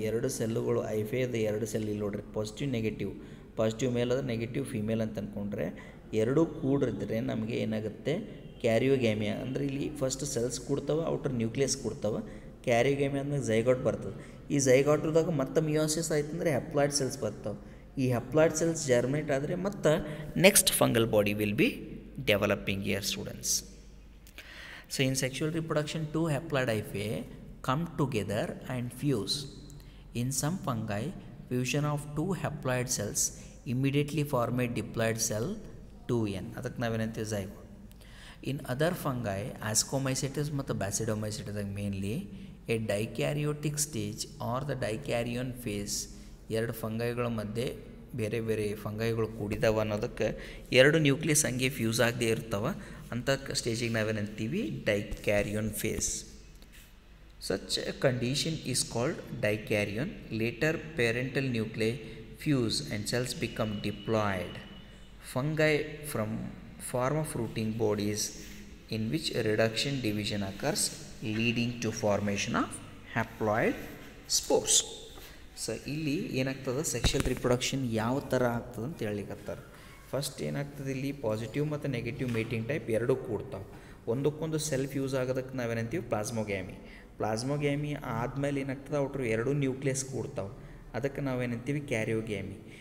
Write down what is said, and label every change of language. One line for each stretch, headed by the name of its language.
Kannada: 2 ಸೆಲ್ಲುಗಳು ಐಫೇದ 2 cell ಇಲ್ಲಿ ನೋಡ್ರಿ, positive negative, positive ಮೇಲ್ ಅದ, ನೆಗೆಟಿವ್ ಫಿಮೇಲ್ ಅಂತ ಅಂದ್ಕೊಂಡ್ರೆ 2 ಕೂಡಿದ್ರೆ ನಮಗೆ ಏನಾಗುತ್ತೆ, ಕ್ಯಾರಿಯೋಗ್ಯಾಮಿಯಾ. ಅಂದರೆ ಇಲ್ಲಿ ಫಸ್ಟ್ ಸೆಲ್ಸ್ ಕೂಡ್ತವೆ, ಔಟರ್ ನ್ಯೂಕ್ಲಿಯಸ್ ಕೂಡ್ತವೆ. ಕ್ಯಾರಿಯೋಗ್ಯಾಮಿಯಾ ಅಂದ್ರೆ ಝೈಗಾಟ್ ಬರ್ತದೆ. ಈ ಝೈಗಾಟ್ದಾಗ ಮತ್ತೆ ಮಿಯೋಸಿಸ್ ಆಯ್ತಂದ್ರೆ ಹೆಪ್ಲಾಯ್ಡ್ ಸೆಲ್ಸ್ ಬರ್ತಾವೆ. ಈ ಹೆಪ್ಲಾಯ್ಡ್ ಸೆಲ್ಸ್ ಜರ್ಮಿನೇಟ್ ಆದರೆ ಮತ್ತೆ
English: Next fungal body will be developing here students. So in sexual reproduction 2 haploid hyphae come together and fuse. In some fungi, fusion of 2 haploid cells immediately form a diploid cell 2n.
Kannada: ಅದಕ್ಕೆ ನಾವೇನಂತೀವಿ zygote.
English: In other fungi,
Kannada: Ascomycetes ಮತ್ತು Basidiomycetes mainly,
English: a dikaryotic stage or the dikaryon phase,
Kannada: 2 ಫಂಗೈಗಳ ಮಧ್ಯೆ ಬೇರೆ ಬೇರೆ ಫಂಗೈಗಳು ಕೂಡಿದಾವ ಅನ್ನೋದಕ್ಕೆ 2 nucleus ಹಂಗೆ fuse ಆಗದೆ ಇರ್ತವೆ, ಅಂಥ ಸ್ಟೇಜಿಗೆ ನಾವೇನಂತೀವಿ ಡೈಕ್ಯಾರಿಯೋನ್ face.
English: Such a condition is called dikaryon. Later parental nuclei fuse and cells become diploid. Fungi form of fruiting bodies in which reduction division occurs, leading to formation of haploid spores.
Kannada: So ಇಲ್ಲಿ ಏನಾಗ್ತದೆ, sexual reproduction ಯಾವ ಥರ ಆಗ್ತದೆ ಅಂತ ಹೇಳಿಕತ್ತಾರೆ. First ಏನಾಗ್ತದೆ, ಇಲ್ಲಿ positive ಮತ್ತು negative mating type 2 ಕೂಡ್ತಾವೆ, ಒಂದಕ್ಕೊಂದು ಸೆಲ್ಫ್ ಯೂಸ್ ಆಗೋದಕ್ಕೆ ನಾವೇನಂತೀವಿ ಪ್ಲಾಸ್ಮೋಗ್ಯಾಮಿ. ಪ್ಲಾಸ್ಮೋಗ್ಯಾಮಿ ಆದಮೇಲೆ ಏನಾಗ್ತದೆ, ಔಟ್ರು 2 ನ್ಯೂಕ್ಲಿಯಸ್ ಕೂಡ್ತಾವೆ, ಅದಕ್ಕೆ ನಾವೇನಂತೀವಿ ಕ್ಯಾರಿಯೋಗ್ಯಾಮಿ.